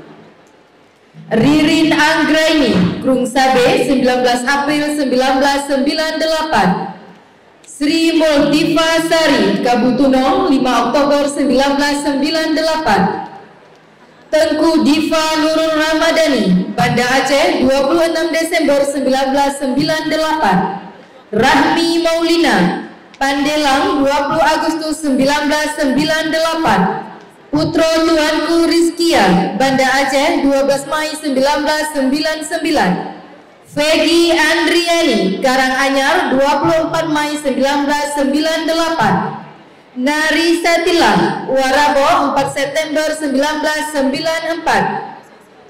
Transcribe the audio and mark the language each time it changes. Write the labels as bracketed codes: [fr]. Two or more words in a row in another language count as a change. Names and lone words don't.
[id] Ririn Anggraini Krung Sabe 19 April 1998. Sri Multifa Sari Kabutuno 5 Oktober 1998. Tengku Diva Nurul Ramadhani Banda Aceh 26 Desember 1998. Rahmi Maulina Pandelang 20 Agustus 1998. Putro Tuanku Rizkia Banda Aceh 12 Mei 1999. Fegi Andriani Karanganyar 24 Mei 1998. Narisatila Warabo 4 September 1994.